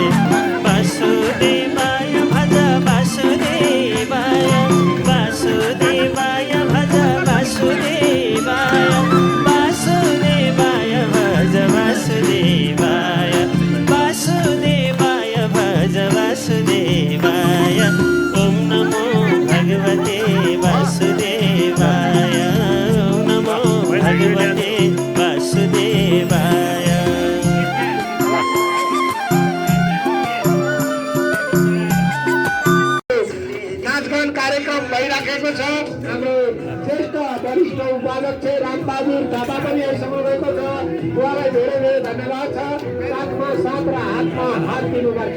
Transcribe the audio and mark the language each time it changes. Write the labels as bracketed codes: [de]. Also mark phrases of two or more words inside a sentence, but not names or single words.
[sa] वासुदेवाय भज वासुदेवाय वासुदेवाय भज वासुदेवाय वासुदेवाय भज वासुदेवाय वासुदेवाय भज वासुदेवाय ओम नमो भगवते वासुदेवाय भगवते वासुदेवाय [ne] नाचगान कार्यक्रम भइराखेको छ। हाम्रो श्रेष्ठ वरिष्ठ उपाध्यक्ष चाहिँ रामबहादुर थापा पनि यहीसँग रहेको छ। उहाँलाई धेरै धेरै धन्यवाद छ। साथमा साथ र हातमा हात दिनुपर्छ।